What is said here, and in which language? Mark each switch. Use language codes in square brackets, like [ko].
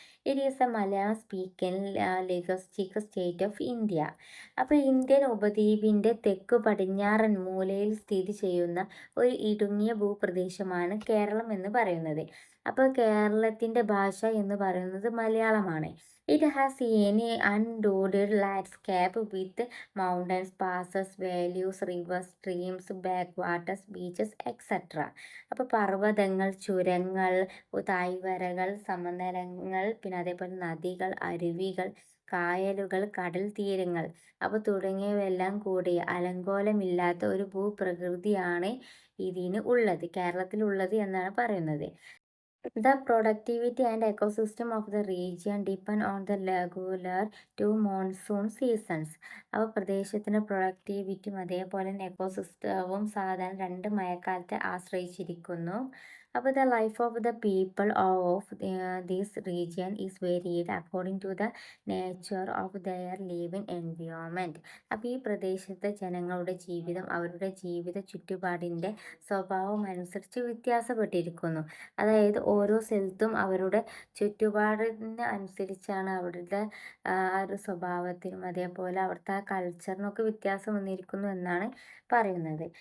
[en] It is a Malayalam speaking linguistic state of India. [ml] അപ്പോൾ Indian ഉപദ്വീപിൻ്റെ തെക്കു പടിഞ്ഞാറൻ മൂലയിൽ സ്ഥിതി ചെയ്യുന്ന ഒരു ഇടുങ്ങിയ ഭൂപ്രദേശമാണ് കേരളം എന്ന് പറയുന്നത്. അപ്പോൾ കേരളത്തിൻ്റെ ഭാഷ എന്ന് പറയുന്നത് മലയാളമാണ്. [en] It has any undoubted landscape with mountains, passes, valleys, rivers, streams, backwaters, beaches, etc. [ml] അപ്പോൾ പർവ്വതങ്ങൾ, ചുരങ്ങൾ, താഴ്വരകൾ, സമതലങ്ങൾ, പിന്നെ അതേപോലെ നദികൾ, അരുവികൾ, കായലുകൾ, കടൽ തീരങ്ങൾ അപ്പോൾ തുടങ്ങിയവയെല്ലാം കൂടി അലങ്കോലമില്ലാത്ത ഒരു ഭൂപ്രകൃതിയാണ് ഇതിന് ഉള്ളത്, കേരളത്തിലുള്ളത് എന്നാണ് പറയുന്നത്. [en] The productivity and ecosystem of the region depend on the regular two monsoon seasons. [ml] അപ്പോൾ പ്രദേശത്തിൻ്റെ പ്രൊഡക്ടിവിറ്റിയും അതേപോലെ തന്നെ എക്കോസിസ്റ്റവും സാധാരണ രണ്ട് മഴക്കാലത്തെ ആശ്രയിച്ചിരിക്കുന്നു. [en] അപ്പോൾ the life of the people of this region is varied according to the nature of their living environment. [ml] അപ്പോൾ ഈ പ്രദേശത്തെ ജനങ്ങളുടെ ജീവിതം അവരുടെ ജീവിത ചുറ്റുപാടിൻ്റെ സ്വഭാവം അനുസരിച്ച് വ്യത്യാസപ്പെട്ടിരിക്കുന്നു. അതായത് ഓരോ സ്ഥലത്തും അവരുടെ ചുറ്റുപാടിന് അനുസരിച്ചാണ് അവരുടെ ആ ഒരു സ്വഭാവത്തിനും അതേപോലെ അവിടുത്തെ ആ കൾച്ചറിനൊക്കെ വ്യത്യാസം വന്നിരിക്കുന്നു എന്നാണ് പറയുന്നത്.